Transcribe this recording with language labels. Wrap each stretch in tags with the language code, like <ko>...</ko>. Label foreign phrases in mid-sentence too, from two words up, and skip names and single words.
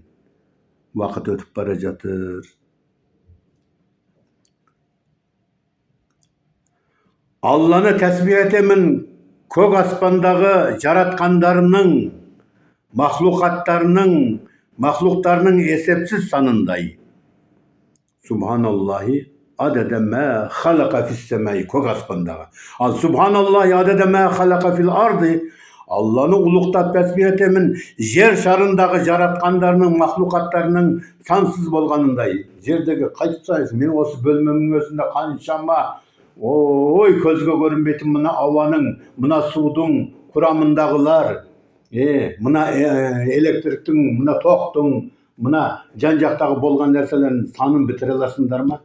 <kk>Уақыт өтіп бара жатыр. Алланы тәсбih етемін көк аспандағы жаратқандарының, махлуқтарының есепсіз санындай.</kk> <ar>سبحان الله عدد ما خلق في السماء</ar> <kk>көк аспандағы. Ал</kk> <ar>سبحان الله عدد ما خلق في الأرض</ar> <kk>Allah'ını ұлықтап тәсбih етемін жер шарындағы жаратқандарының, махлуқаттарының сансыз болғанындай. Жердегі қайтып сайыз, мен осы бөлмемнің өзінде қаншама көзге көрінбейтін мына ауаның, мына судың құрамындағылар, мына электриктің, мына тоқтың, мына жан-жақтағы болған нәрселердің санын бітіре аласыңдар ма?</kk>